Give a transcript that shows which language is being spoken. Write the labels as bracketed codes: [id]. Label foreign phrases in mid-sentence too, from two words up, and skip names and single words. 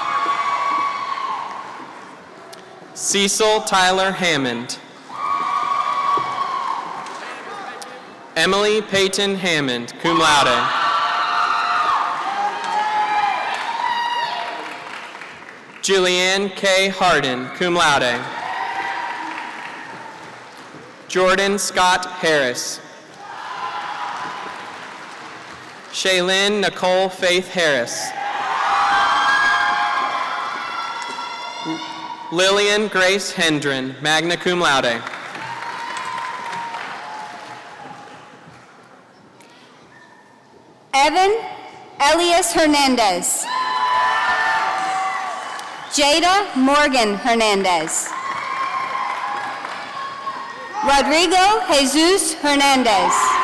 [en] Cecil Tyler Hammond. Emily Peyton Hammond, [la] cum laude. [en] Julianne K. Harden, [la] cum laude. [en] Jordan Scott Harris. Shaylin Nicole Faith Harris. Lillian Grace Hendren, [la] magna cum laude. [en] Evan Elias Hernandez. Jada Morgan Hernandez. Rodrigo Jesus Hernandez.